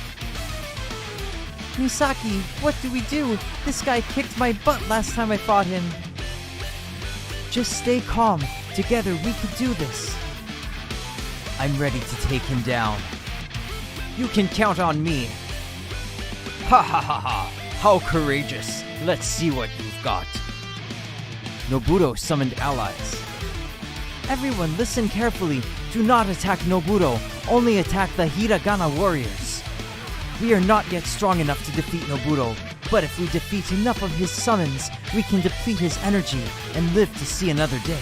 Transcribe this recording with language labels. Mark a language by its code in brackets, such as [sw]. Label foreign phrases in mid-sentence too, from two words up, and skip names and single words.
[en] Misaki, what do we do? This guy kicked my butt last time I fought him. Just stay calm. Together we could do this. I'm ready to take him down. You can count on me. Ha ha ha ha! How courageous! Let's see what you've got. Nobuto summoned allies. Everyone listen carefully. Do not attack Nobuto. Only attack the Hiragana warriors. We are not yet strong enough to defeat Nobuto, but if we defeat enough of his summons, we can deplete his energy and live to see another day.